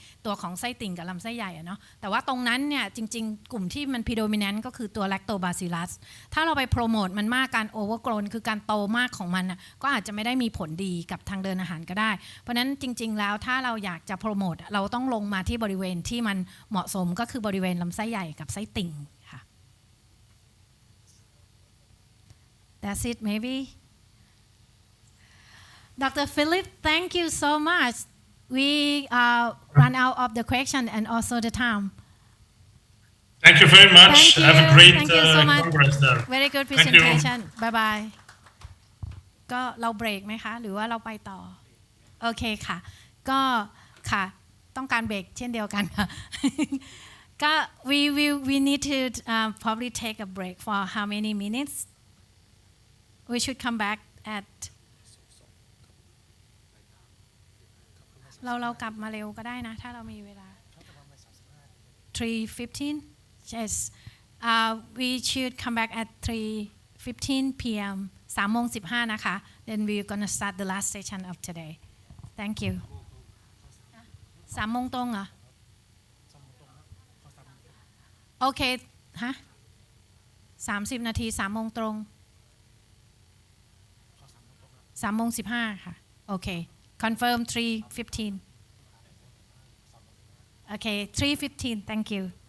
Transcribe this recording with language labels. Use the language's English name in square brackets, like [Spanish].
[Thai] ตัวของไส้ติ่งกับลำไส้ใหญ่เนาะแต่ว่าตรงนั้นเนี่ยจริงๆกลุ่มที่มัน predominant ก็คือตัว lactobacillus ถ้าเราไปโปรโมทมันมากการ overgrown คือการโตมากของมันน่ะก็อาจจะไม่ได้มีผลดีกับทางเดินอาหารก็ได้เพราะนั้นจริงๆแล้วถ้าเราอยากจะโปรโมทเราต้องลงมาที่บริเวณที่มันเหมาะสมก็คือบริเวณลำไส้ใหญ่กับไส้ติ่งค่ะ [English] That's it maybe Dr. Filip, thank you so much. We run out of the question and also the time. Thank you very much. Thank you. Have a great Thank you so much. congress there. Very good Thank you. presentation. Bye bye. [Thai] ก็เราเบรกไหมคะหรือว่าเราไปต่อโอเคค่ะก็ค่ะต้องการเบรกเช่นเดียวกันค่ะ [English] ก็ we need to probably take a break for how many minutes we should come back at [Thai] เรากลับมาเร็วก็ได้นะถ้าเรามีเวลา [English] 3:15 yes we should come back at 3:15 p.m. 3:15 [Thai] นะคะ [English] then we're gonna start the last session of today thank you [Thai] 3 โมงตรงเหรอโอเคฮะ30 นาที3 โมงตรง3:15 ค่ะโอเค [English] confirm 3:15 okay 3:15 thank you